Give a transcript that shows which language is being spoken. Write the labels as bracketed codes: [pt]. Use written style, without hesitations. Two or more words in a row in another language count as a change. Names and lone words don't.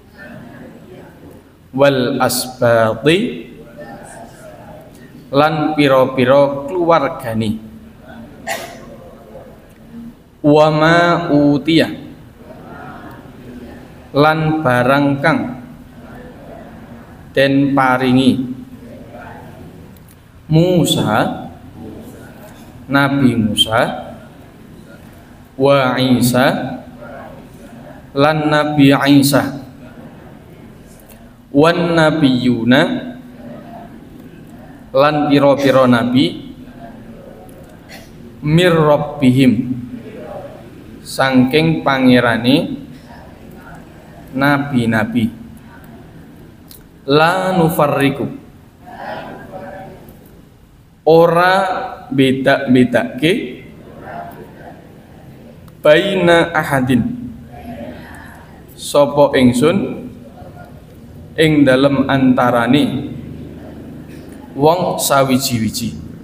[ar] والأسباط [jv] lan pira-pira keluargane [ar] وما أوتي [jv] lan barang kang den paringi Musa Nabi Musa [ar] وعيسى [jv] lan Nabi Isa [ar] والنبيون [jv] lan pira-pira nabi [ar] من ربهم [jv] saking pangerane nabi-nabi [ar] لا نفرق [jv] ora beda-bedake [ar] بين أحد [jv] sapa ingsun ing dalem antarane wong sawiji-wiji